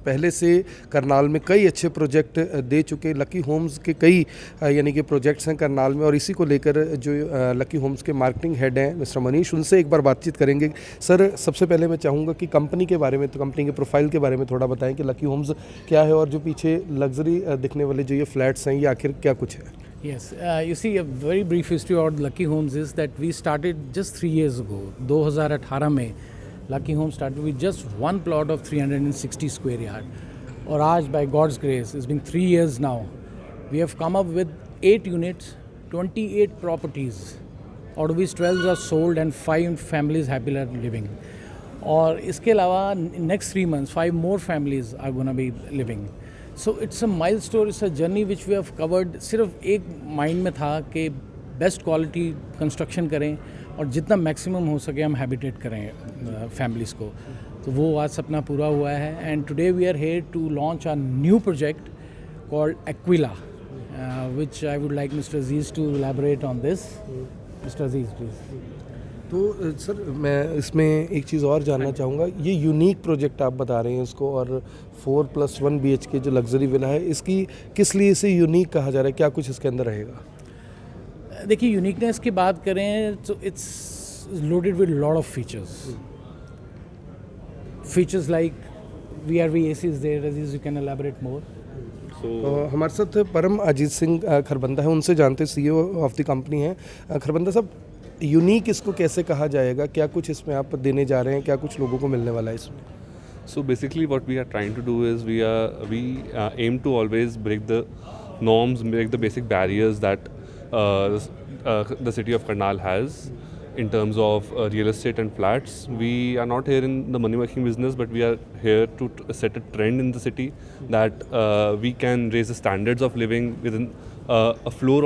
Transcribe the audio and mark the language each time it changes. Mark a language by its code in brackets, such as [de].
[hi] पहले से करनाल में कई अच्छे प्रोजेक्ट दे चुके लकी होम्स के कई यानी कि प्रोजेक्ट्स हैं करनाल में. और इसी को लेकर जो लकी होम्स के मार्केटिंग हेड हैं मिस्टर मनीष, उनसे एक बार बातचीत करेंगे. सर, सबसे पहले मैं चाहूँगा कि कंपनी के बारे में, तो कंपनी के प्रोफाइल के बारे में थोड़ा बताएं कि लकी होम्स क्या है और जो पीछे लग्जरी दिखने वाले जो ये फ्लैट्स हैं ये आखिर क्या कुछ है. [en] Yes, you see, a very brief history about Lucky Homes is that we started just 3 years ago. 2018 में Lucky Homes started with just one plot of 360 square yard. [hi] और आज [en] by God's grace, it's been 3 years now, we have come up with 8 units, 28 properties, out of which 12 are sold and 5 families happily are living. [hi] और इसके अलावा [en] next 3 months 5 more families are going to be living. So it's a milestone, it's a journey which we have covered. [hi] सिर्फ एक mind में था कि best quality construction करें और जितना मैक्सिमम हो सके हम हैबिटेट करें फैमिलीज़ को. तो वो आज सपना पूरा हुआ है. [en] And today we are here to launch a new project called Aquila, which I would like mister Aziz to elaborate on this. Mister Aziz please. [hi] तो सर, मैं इसमें एक चीज़ और जानना चाहूँगा. ये यूनिक प्रोजेक्ट आप बता रहे हैं इसको, और 4+1 BHK जो लग्जरी विला है, इसकी किस लिए इसे यूनिक कहा जा रहा है, क्या कुछ इसके अंदर रहेगा? देखिए, यूनिकनेस की बात करें तो [en] It's loaded with lot of features like VRV AC is there. Aziz, you can elaborate more. [hi] तो हमारे साथ परम अजीत सिंह खरबंदा है, उनसे जानते [en] CEO of the company [hi] हैं. खरबंदा साहब, यूनिक इसको कैसे कहा जाएगा, क्या कुछ इसमें आप देने जा रहे हैं, क्या कुछ लोगों को मिलने वाला है इसमें? [en] So basically what we are trying to do is we aim to always break the norms, break the basic barriers that the city of Karnal has in terms of real estate and flats. We are not here in the money making business, but we are here to set a trend in the city that we can raise the standards of living within a floor.